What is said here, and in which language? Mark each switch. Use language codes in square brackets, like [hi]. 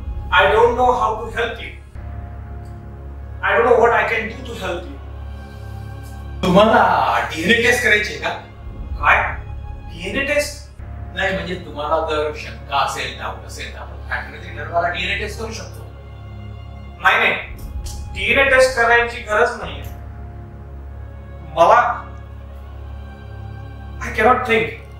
[en] I don't know how to help you. I don't know what I can do to help you. [mr] तुम्हाला DNA taste करायची का? काय? DNA taste? नाही म्हणजे तुम्हाला जर शंका असेल, डाऊट असेल तर आपण फॅक्टरी ठरवायला डीएनए टेस्ट करू शकतो. नाही, DNA टेस्ट करायची गरज नाहीये. मला [en] I cannot think.